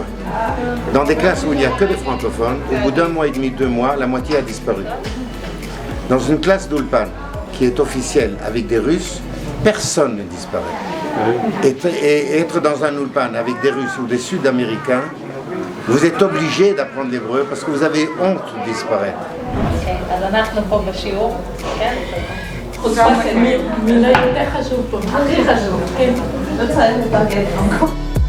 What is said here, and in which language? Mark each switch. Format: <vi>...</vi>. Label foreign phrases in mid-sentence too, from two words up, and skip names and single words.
<fr>Dans des classes où il n'y a que des francophones, au bout d'un mois et demi, 2 mois, la moitié a disparu. Dans une classe d'Ulpan qui est officielle avec des Russes, personne ne disparaît. Et être dans un Ulpan avec des Russes ou des Sud-Américains, vous êtes obligé d'apprendre l'hébreu parce que vous avez honte de disparaître.</fr> <he>אז אנחנו פה בשיעור, כן? חוץ מהתלמיד, מי לא יותר חשוב פה. הכי חשוב, כן. לא צריך לתרגל.</he>